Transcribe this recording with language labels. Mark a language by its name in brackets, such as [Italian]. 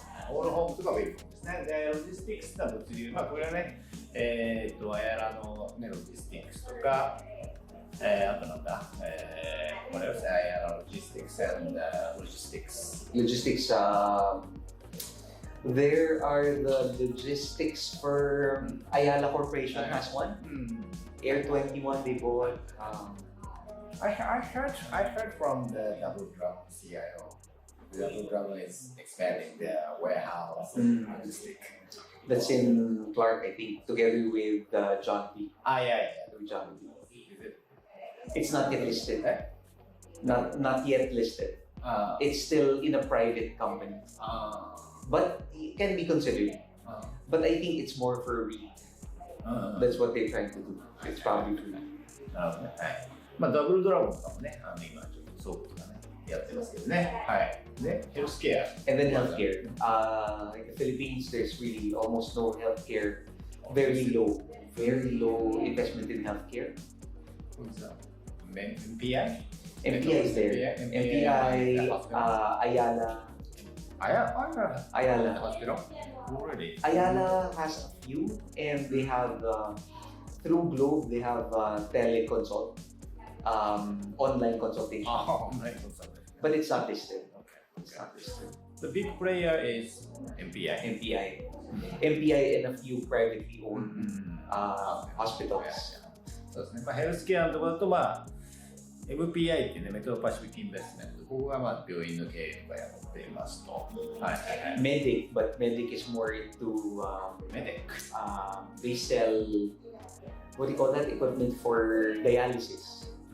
[Japanese] All home とかウィルコンですね。で、ロジスティックスな物流、まあこれはね、アヤラのねロジスティックスとか、あとなんだ、これはアヤラロジスティックスand logistics. [English] Logistics. There are the logistics firm, Ayala Corporation has one. Air 21 they bought. I heard from the Double Drum CIO. Double Drum is expanding their warehouse and logistics. That's in Clark, I think, together with John B. Yeah. With John B. Is it? It's not yet listed. Not yet listed. It's still in a private company. But it can be considered. But I think it's more for REIT. That's what they're trying to do. It's probably for REIT. [Japanese] なるほどね。はい。まあダブルドラゴンとかもね、今ちょっと倉庫とかねやってますけどね。はい。で、ヘルスケア。 [English] And then healthcare. In the Philippines, there's really almost no healthcare. Very low investment in healthcare. Who's that? MPI? MPI is there. MPI, Ayala. Ayala Hospital? Already? Ayala has a few, and they have through Globe they have teleconsult, online consultation. Online consultation. But it's not listed. Okay. It's not listed. The big player is MPI. MPI and a few privately owned hospitals. [Japanese] そうですね。まあヘルスケアのところだとMPI っていうね、メトロパシフィックインベストメント、ここが病院の経営とかやっていますと。 [English] Medic, but Medic is more into Medic. They sell what do you call that equipment for dialysis.